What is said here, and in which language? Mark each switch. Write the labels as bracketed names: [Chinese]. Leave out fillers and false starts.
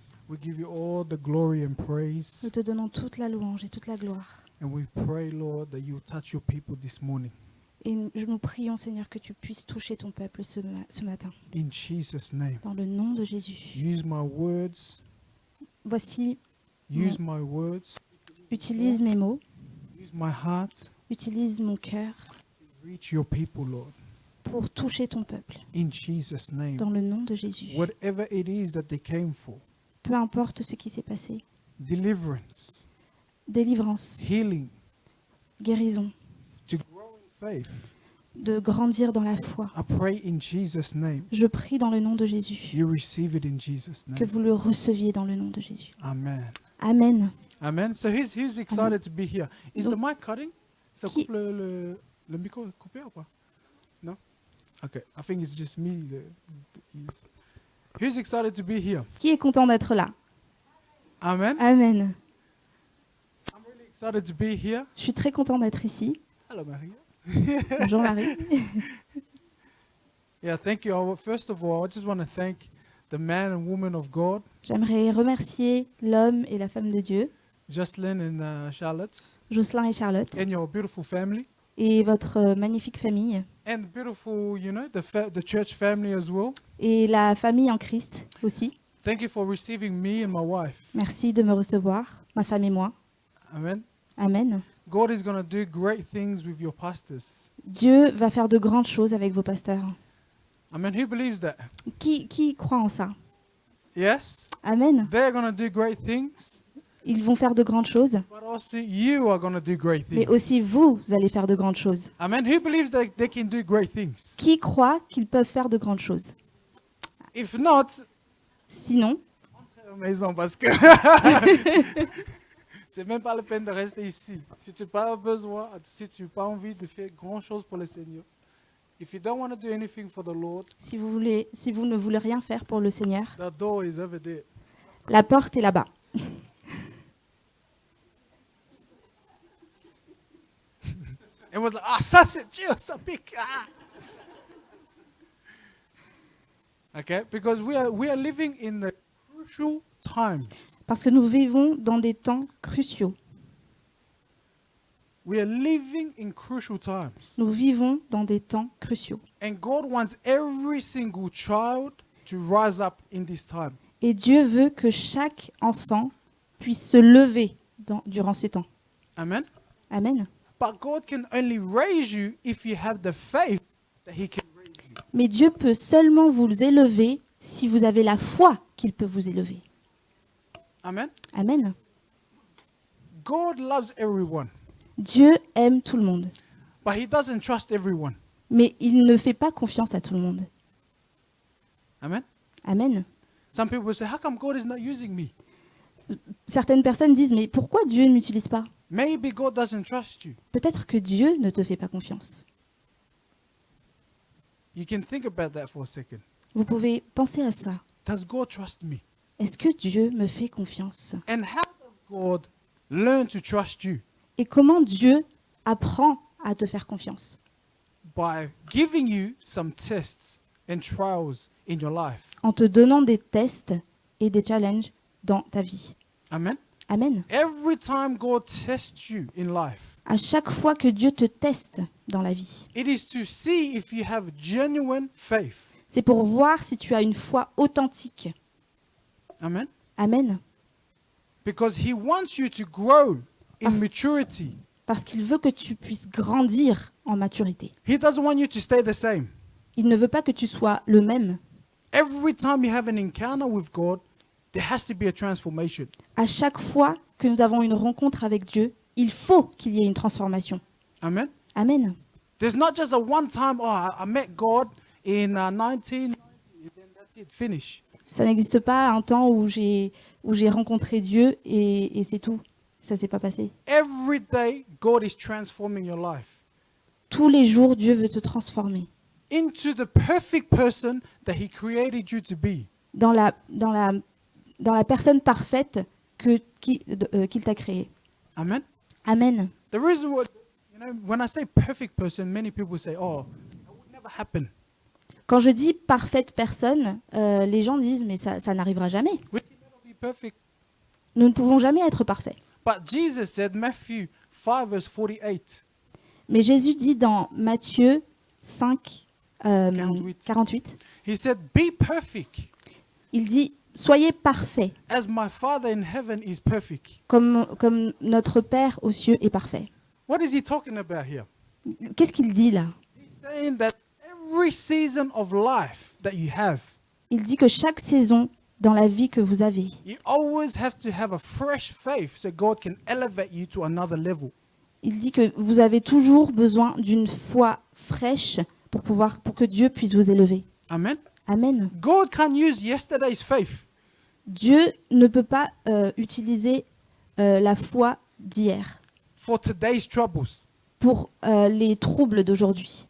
[English] We give you all the glory and praise. [French] Nous te donnons toute la louange et toute la gloire. [English] And we pray, Lord, that you touch your people this morning. [French] Et nous prions, Seigneur, que tu puisses toucher ton peuple ce matin. [English] In Jesus' name. [French] Dans le nom de Jésus. [English] Use my words. [French] Voici, [English] Use my words. [French] utilise mes mots, [English] Use my heart. [French] utilise mon cœur [English] Reach your people, Lord. [French] pour toucher ton peuple. [English] In Jesus' name. [French] Dans le nom de Jésus. [English] Whatever it is that they came for. [French] Peu importe ce qui s'est passé. [English] Deliverance. [French] Délivrance, [English] Healing. [French] guérison, [English] To grow in faith. [French] de grandir dans la foi. [English] I pray in Jesus' name. [French] Je prie dans le nom de Jésus. [English] You receive it in Jesus' [French] Que [English] name. [French] vous le receviez dans le nom de Jésus. [English] Amen. [French] Amen. [English] Amen. So who's excited to be here? Is the [French] Donc, [English] mic cutting? [French] Ça qui- coupe le micro est coupé ou pas? [English] No? Okay. I think it's just me. Who's excited to be here? [French] Qui est content d'être là? [English] Amen. [French] Amen. [English] I'm really excited to be here. [French] Je suis très content d'être ici. [English] Hello, Maria. [French] Bonjour Marie. [English] Yeah, thank you. First of all, I just want to thank the man and woman of God, [French] J'aimerais remercier l'homme et la femme de Dieu, [English] Jocelyn and Charlotte, [French] Jocelyn et Charlotte, [English] and your beautiful family, [French] et votre magnifique famille, [English] and beautiful, the church family as well. [French] et la famille en Christ aussi. [English] Thank you for receiving me and my wife. [French] Merci de me recevoir, ma femme et moi. [English] Amen. [French] Amen. [English] God is going to do great things with your pastors. [French] Dieu va faire de grandes choses avec vos pasteurs. [English] Amen. Who believes that? [French] Qui croit en ça? [English] Yes. [French] Amen. [English] They're going to do great things, [French] Ils vont faire de grandes choses, [English] but also you are going to do great [French] mais [English] things. [French] aussi vous allez faire de grandes choses. [English] Amen. Who believes that they can do great things? [French] Qui croit qu'ils peuvent faire de grandes choses? [English] If not, [French] Sinon, rentrez à la maison parce que c'est même pas la peine de rester ici. Si tu n'as pas besoin, si tu n'as pas envie de faire grand chose pour le Seigneur, [English] if you don't want to do anything for the Lord, [French] si vous ne voulez rien faire pour le Seigneur, [English] the door is over there. [French] la porte est là-bas. [English] It was like, [French] ça c'est Dieu, ça pique. Ah. [English] Okay, because we are living in the crucial times. [French] Parce que nous vivons dans des temps cruciaux. [English] We are living in crucial times. [French] Nous vivons dans des temps cruciaux. [English] And God wants every single child to rise up in this time. [French] Et Dieu veut que chaque enfant puisse se lever durant ces temps. [English] Amen. [French] Amen. [English] But God can only raise you if you have the faith that He can raise you. [French] Mais Dieu peut seulement vous élever si vous avez la foi qu'il peut vous élever. [English] Amen. [French] Amen. [English] God loves everyone, [French] Dieu aime tout le monde, [English] but He doesn't trust everyone. [French] mais il ne fait pas confiance à tout le monde. [English] Amen. [French] Amen. [English] Some people will say, how come God is not using me? [French] Certaines personnes disent, mais pourquoi Dieu ne m'utilise pas? [English] Maybe God doesn't trust you. [French] Peut-être que Dieu ne te fait pas confiance. [English] You can think about that for a second. [French] Vous pouvez penser à ça. [English] Does God trust me? [French] Est-ce que Dieu me fait confiance? [English] And how does God learn to trust you? [French] Et comment Dieu apprend à te faire confiance? [English] By giving you some tests and trials in your life. [French] En te donnant des tests et des challenges dans ta vie. [English] Amen. [French] Amen. [English] Every time God tests you in life, [French] À chaque fois que Dieu te teste dans la vie, [English] it is to see if you have genuine faith. [French] c'est pour voir si tu as une foi authentique. [English] Amen. [French] Amen. [English] Because He wants you to grow in [French] Parce- [English] maturity. [French] Parce qu'il veut que tu puisses grandir en maturité. [English] He doesn't want you to stay the same. [French] Il ne veut pas que tu sois le même. [English] Every time you have an encounter with God, there has to be a transformation. [French] À chaque fois que nous avons une rencontre avec Dieu, il faut qu'il y ait une transformation. [English] Amen. [French] Amen. [English] There's not just a one time, oh, I met God in 1990, and then that's it, finish. [French] Ça n'existe pas un temps où j'ai rencontré Dieu et c'est tout. Ça s'est pas passé. [English] Every day, God is transforming your life [French] Tous les jours, Dieu veut te transformer [English] into the perfect person that He created you to be. [French] dans la personne parfaite qu'il t'a créée. [English] Amen. [French] Amen. [English] The reason why, when I say perfect person, many people say, oh, that would never happen. [French] Quand je dis parfaite personne, les gens disent mais ça n'arrivera jamais. [English] We can never be perfect. [French] Nous ne pouvons jamais être parfaits. [English] But Jesus said, Matthew 5 verse 48, [French] Mais Jésus dit dans Matthieu 5, [English] 48. He said, be perfect [French] il dit soyez parfaits [English] as my Father in heaven is perfect. [French] comme notre Père aux cieux est parfait. [English] What is he talking about here? [French] Qu'est-ce qu'il dit là? [English] He's saying that every season of life that you have, [French] Il dit que chaque saison dans la vie que vous avez, [English] you always have to have a fresh faith so God can elevate you to another level. [French] il dit que vous avez toujours besoin d'une foi fraîche pour que Dieu puisse vous élever. [English] Amen. [French] Amen. [English] God can't use yesterday's faith. [French] Dieu ne peut pas utiliser la foi d'hier [English] For today's troubles. [French] pour les troubles d'aujourd'hui.